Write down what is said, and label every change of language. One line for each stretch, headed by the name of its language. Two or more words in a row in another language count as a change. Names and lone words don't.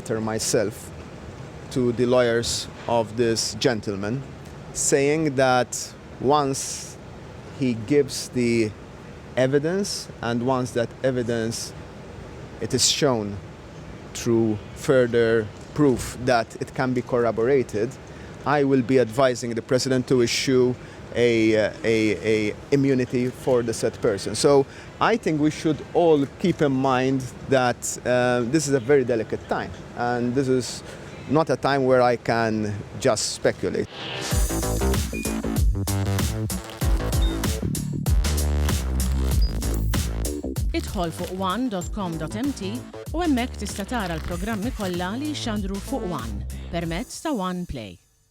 English: letter myself to the lawyers of this gentleman, saying that once he gives the evidence, and once that evidence it is shown through further proof that it can be corroborated, I will be advising the president to issue a immunity for the said person. So I think we should all keep in mind that this is a very delicate time, and this is not a time where I can just speculate.
Maltese: Idħol fuq one.com.mt u hemmhekk tista' tara l-programmi kollha li jxandru fuq One permezz ta' One Play.